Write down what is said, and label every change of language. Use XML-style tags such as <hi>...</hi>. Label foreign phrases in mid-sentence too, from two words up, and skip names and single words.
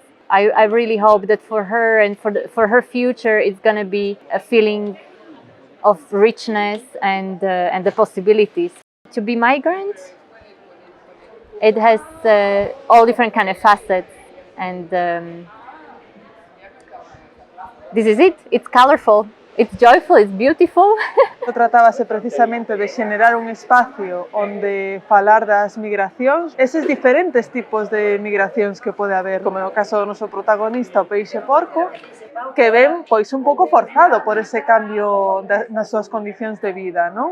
<en>I really hope that for her and for her future, it's going to be a feeling of richness and the possibilities. To be migrant, it has all different kind of facets, and this is it. It's colorful, it's joyful, it's beautiful.</en> <gl>Tratábase precisamente de xenerar un espacio onde falar das migracións, eses diferentes tipos de migracións que pode haber, como no caso do noso protagonista, o peixe porco, que ven pois un pouco forzado por ese cambio nas súas condicións de vida, non?</gl>